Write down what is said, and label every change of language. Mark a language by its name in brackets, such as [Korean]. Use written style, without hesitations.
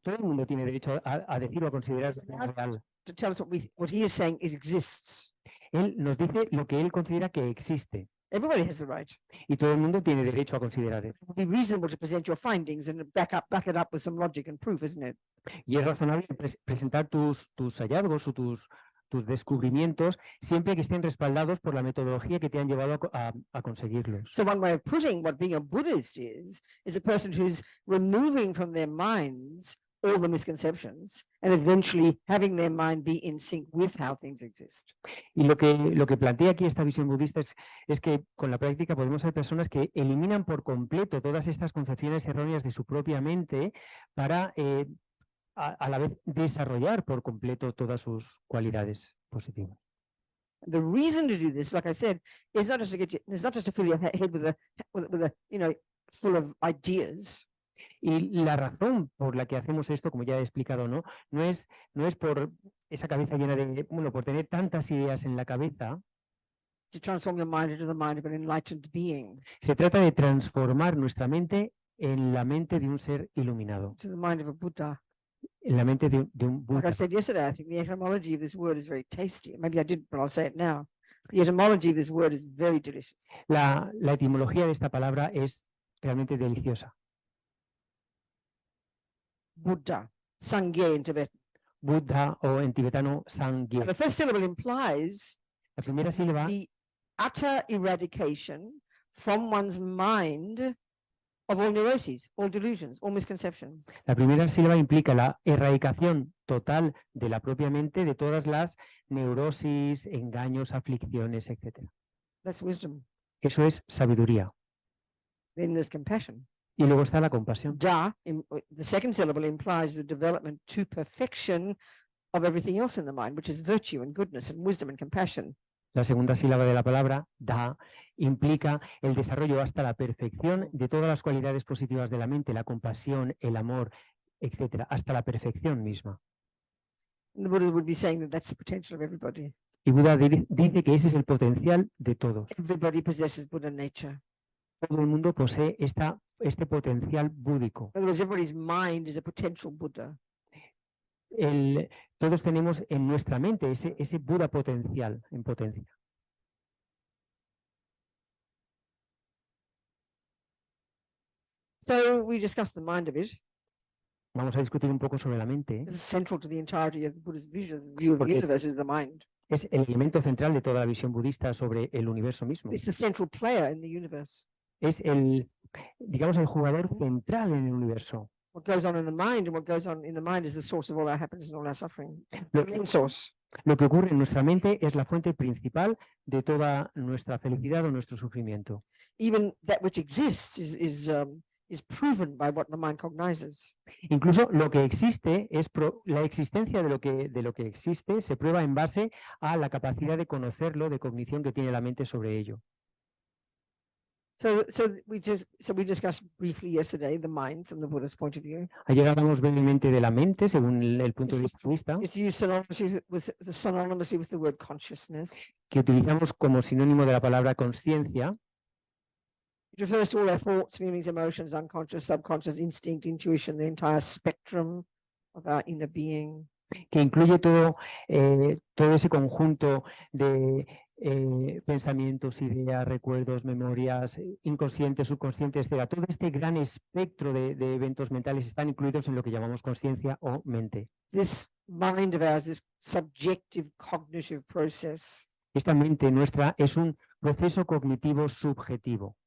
[Spanish] Todo el mundo tiene derecho a decirlo, a considerar real. [English] To tell us what he is saying exists. [Spanish] Él nos dice lo que él considera que existe. [English] Everybody has the right. [Spanish] Y todo el mundo tiene derecho a considerar eso. [English] It would be reasonable to present your findings and back it up with some logic and proof, isn't it? [Spanish] Y es razonable presentar tus hallazgos o tus descubrimientos siempre que estén respaldados por la metodología que te han llevado a conseguirlos. [English] So one way of putting what being a Buddhist is a person who's removing from their minds all the misconceptions and eventually having their mind be in sync with how things exist. [Spanish] Y lo que plantea aquí esta visión budista es que con la práctica podemos ser personas que eliminan por completo todas estas concepciones erróneas de su propia mente para a la vez desarrollar por completo todas sus cualidades positivas. [English] The reason to do this, like I said, is not just to fill your head with a full of ideas. [Spanish] Y la razón por la que hacemos esto, como ya he explicado, no es por esa cabeza llena de, por tener tantas ideas en la cabeza. [English] To transform your mind into the mind of an enlightened being. [Spanish] Se trata de transformar nuestra mente en la mente de un ser iluminado. [English] To the mind of a Buddha. [Spanish] En la mente de un Buda. [English] Like I said yesterday, I think the etymology of this word is very tasty. Maybe I didn't, but I'll say it now. The etymology of this word is very delicious. [Spanish] La etimología de esta palabra es realmente deliciosa. [English] Buddha, Sangye in Tibetan. [Spanish] Buddha o en tibetano Sangye. [English] The first syllable implies [Spanish] La primera sílaba [English] the utter eradication from one's mind of all neuroses, all delusions, all misconceptions. [Spanish] La primera sílaba implica la erradicación total de la propia mente de todas las neurosis, engaños, aflicciones, etc. [English] That's wisdom. [Spanish] Eso es sabiduría. [English] Then there's compassion. [Spanish] Y luego está la compasión. [English] The second syllable implies the development to perfection of everything else in the mind, which is virtue and goodness and wisdom and compassion. [Spanish] La segunda sílaba de la palabra, da, implica el desarrollo hasta la perfección de todas las cualidades positivas de la mente, la compasión, el amor, etc., hasta la perfección misma. [English] And the Buddha would be saying that that's the potential of everybody. [Spanish] Y Buda dice que ese es el potencial de todos. [English] Everybody possesses Buddha nature. [Spanish] Todo el mundo posee este potencial búdico. [English] In other words, everybody's mind is a potential Buddha. [Spanish] Todos tenemos en nuestra mente ese Buda potencial en potencia. [English] So we discussed the mind a bit. [Spanish] Vamos a discutir un poco sobre la mente. [English] It's central to the entirety of the Buddha's vision. The view of the [Spanish] Porque [English] universe is the mind. [Spanish] Es el elemento central de toda la visión budista sobre el universo mismo. [English] It's the central player in the universe. [Spanish] Es digamos, el jugador central en el universo. [English] What goes on in the mind and what goes on in the mind is the source of all our happiness and all our suffering. [Spanish] Lo, [English] The main source. [Spanish] lo que ocurre en nuestra mente es la fuente principal de toda nuestra felicidad o nuestro sufrimiento. [English] Even that which exists is proven by what the mind cognizes. [Spanish] Incluso lo que existe la existencia de lo que existe se prueba en base a la capacidad de conocerlo, de cognición que tiene la mente sobre ello. [English] So we discussed briefly yesterday the mind from the Buddha's point of view. [Spanish] Ayer hablamos brevemente de la mente según el punto de vista [English] It's used synonymously with the word consciousness. [Spanish] que utilizamos como sinónimo de la palabra conciencia. [English] It refers to all our thoughts, feelings, emotions, unconscious, subconscious, instinct, intuition, the entire spectrum of our inner being. [Spanish] Que incluye todo ese conjunto de pensamientos, ideas, recuerdos, memorias, inconscientes, subconscientes, etc. Todo este gran espectro de eventos mentales están incluidos en lo que llamamos conciencia o mente. [English] This mind of ours, this subjective cognitive process. [Spanish] Esta mente nuestra es un proceso cognitivo subjetivo.